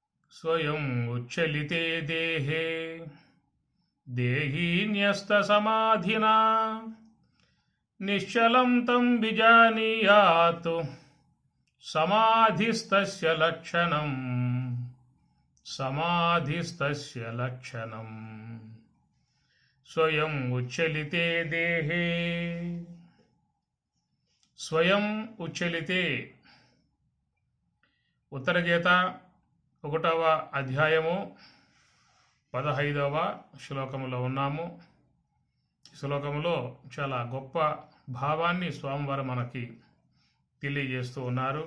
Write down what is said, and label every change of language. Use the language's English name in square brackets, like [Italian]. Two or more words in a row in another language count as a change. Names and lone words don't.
[Sanskrit] स्वयं उच्चलिते देहे देही न्यस्तसमाधिना निश्चलं तं विजानीयात् समाधिस्तस्य लक्षणम् समाधिस्तस्य लक्षणम् स्वयं उच्चलिते देहे స్వయం ఉచ్చలితే. [Telugu] ఉత్తరగీత 1వ అధ్యాయము 15వ శ్లోకములో ఉన్నాము. ఈ శ్లోకములో చాలా గొప్ప భావాన్ని స్వామివారు మనకి తెలియజేస్తూ ఉన్నారు.